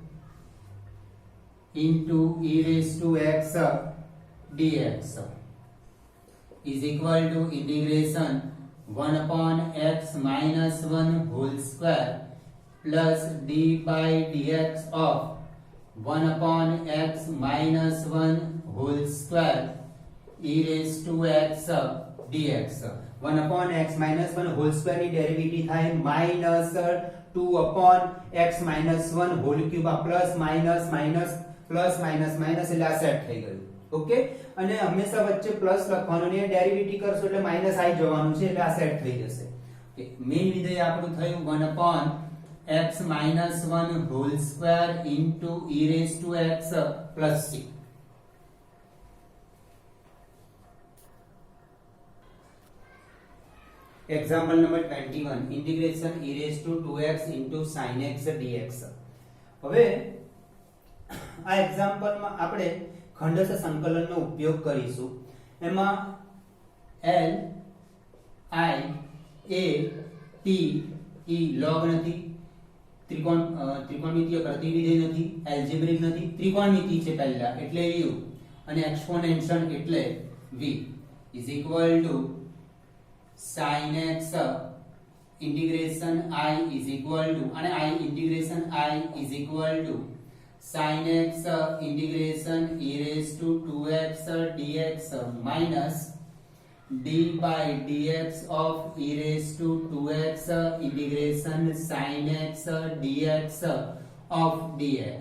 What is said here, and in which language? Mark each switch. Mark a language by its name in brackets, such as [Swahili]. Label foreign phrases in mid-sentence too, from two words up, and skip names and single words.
[English] into e raised to x dx is equal to integration 1 upon x minus 1 whole square plus d by dx of 1 upon x minus 1 whole square e raised to x dx. 1 upon x minus 1 whole square [Gujarati] ની ડેરિવેટિવ થાય [English] minus 2 upon x minus 1 whole cube, [Gujarati] આ [English] plus minus [Gujarati] એટલે આ સેટ થઈ ગયું. ઓકે, અને હંમેશા વચ્ચે પ્લસ લખવાનું ને ડેરિવેટિવ કરશો એટલે માઈનસ આવી જવાનું છે, એટલે આ સેટ થઈ જશે. ઓકે, મેઈન વિધેય આપણું થયું [English] 1 upon x minus 1 whole square into e raised to x plus c. Example number 21. Integration e raised to 2x into sin x dx. [Gujarati] હવે આ એક્ઝામ્પલમાં આપણે ખંડશ સંકલનનો ઉપયોગ કરીશું. એમાં L I A T E log નથી, ત્રિકોણમિતીય પ્રતિવિધેય નથી, એલ્જેબ્રિક નથી, ત્રિકોણમિતિ છે પહેલા એટલે u અને એક્સપોનેન્શિયલ એટલે [English] v is equal to sin x integration I is equal to, અને I integration I is equal to sin x integration e raised to 2x dx minus d by dx of e raised to 2x integration sin x dx of dx.